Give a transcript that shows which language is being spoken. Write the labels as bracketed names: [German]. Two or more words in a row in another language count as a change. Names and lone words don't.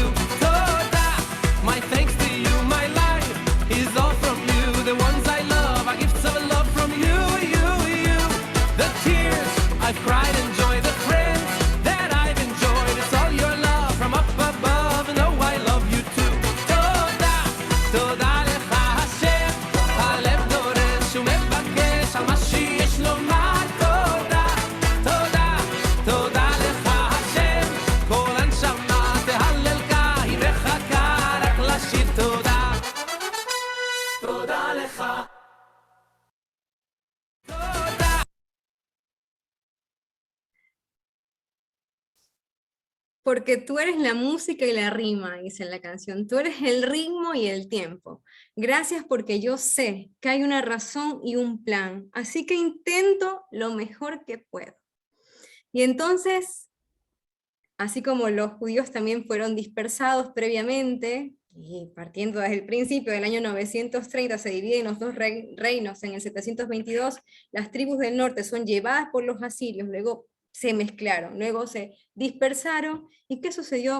[English] Toda, my thanks to you, my life is all from you. The ones I love are gifts of love from you. The tears I've cried and joy, the friends that I've enjoyed, it's all your love from up above, and oh I love you too. [Hebrew] תודה, תודה לך השם, הלב דורש ומבקש על מה שיש לומר. תודה, תודה, תודה לך השם, כל הנשמה תהלל קי וחכה רק לשיר תודה. תודה לך. תודה. [Spanish] Porque tú eres la música y la rima, dice en la canción. Tú eres el ritmo y el tiempo. Gracias porque yo sé que hay una razón y un plan. Así que intento lo mejor que puedo. Y entonces, así como los judíos también fueron dispersados previamente, y partiendo desde el principio del año 930 se dividen los dos reinos en el 722, las tribus del norte son llevadas por los asirios, luego se mezclaron, luego se dispersaron, ¿y qué sucedió?